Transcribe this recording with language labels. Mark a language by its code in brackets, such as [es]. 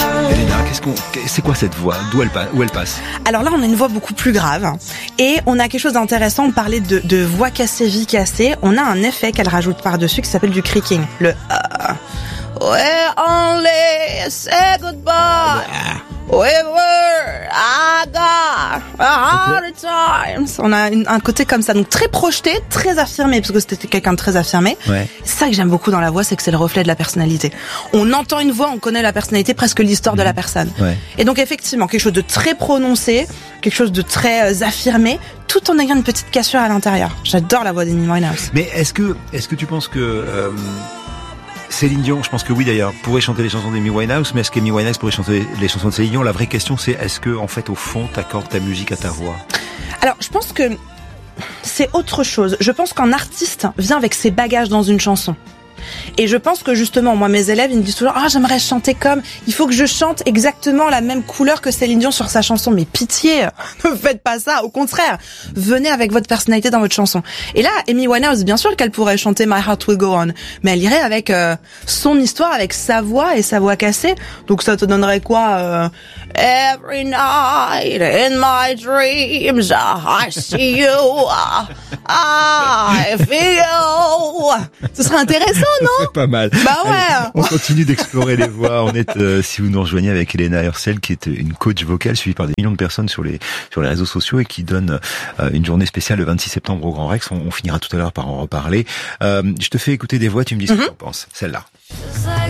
[fr] Elena, c'est quoi cette voix? Où elle passe? Alors là, on a une voix beaucoup plus grave. Et on a quelque chose d'intéressant. On parlait de voix cassée, vie cassée. On a un effet qu'elle rajoute par-dessus qui s'appelle du creaking. [en] Le We're only say goodbye. We were, hard times. [fr] On a un côté comme ça, donc très projeté, très affirmé, parce que c'était quelqu'un de très affirmé. Ouais. Ça que j'aime beaucoup dans la voix, c'est que c'est le reflet de la personnalité. On entend une voix, on connaît la personnalité, presque l'histoire de la personne. Ouais. Et donc effectivement, quelque chose de très prononcé, quelque chose de très affirmé, tout en ayant une petite cassure à l'intérieur. J'adore la voix d'Amy Winehouse. Mais est-ce que tu penses que, Céline Dion, je pense que oui d'ailleurs, pourrait chanter les chansons d'Amy Winehouse, mais est-ce qu'Amy Winehouse pourrait chanter les chansons de Céline Dion? La vraie question, c'est est-ce que, en fait, au fond, t'accordes ta musique à ta voix? Alors, je pense que c'est autre chose. Je pense qu'un artiste vient avec ses bagages dans une chanson. Et je pense que justement, moi, mes élèves, ils me disent toujours, ah, oh, j'aimerais chanter comme, il faut que je chante exactement la même couleur que Céline Dion sur sa chanson. Mais pitié, ne faites pas ça. Au contraire, venez avec votre personnalité dans votre chanson. Et là, Amy Winehouse, bien sûr qu'elle pourrait chanter My Heart Will Go On, mais elle irait avec son histoire, avec sa voix et sa voix cassée. Donc ça te donnerait quoi? [en] Every night in my dreams, I see you, I feel you. [fr] Ce serait intéressant. Non, c'est pas mal. Bah ouais. Allez, on continue d'explorer les voix. On est, si vous nous rejoignez, avec Elena Hurstel, qui est une coach vocale suivie par des millions de personnes sur les réseaux sociaux et qui donne une journée spéciale le 26 septembre au Grand Rex. On finira tout à l'heure par en reparler. Je te fais écouter des voix. Tu me dis ce que tu en penses. Celle-là.